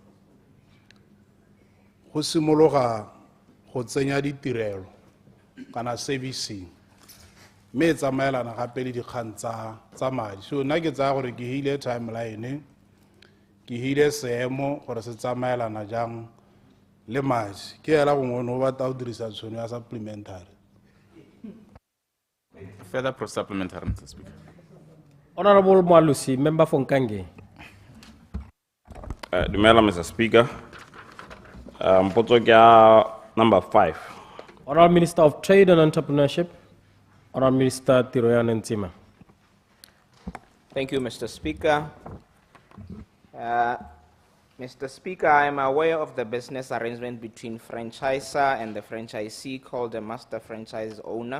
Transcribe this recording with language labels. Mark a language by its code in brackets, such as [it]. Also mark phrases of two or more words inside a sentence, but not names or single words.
[tn] go simologa go tsenya ditirelo kana servicing mme e tsamaelana gape le dikgang tsa madi so nna ke tsaya gore ke hile timeline ke hile seemo gore se tsamaelana jang le madi ke ela gongwe no batla o dirisa tshono ya supplementary. [en] Further supplementary, Mr. Speaker. Honorable Mwalusi, member for Nkange. [tn] Dumela, [en] Mr. Speaker. [tn] Mpotso ke number 5. [en] Honorable Minister of Trade and Entrepreneurship, Honorable Minister Tiroyan Ntsima. Thank you, Mr. Speaker. Mr. Speaker, I am aware of the business arrangement between franchisor and the franchisee called the master franchise owner.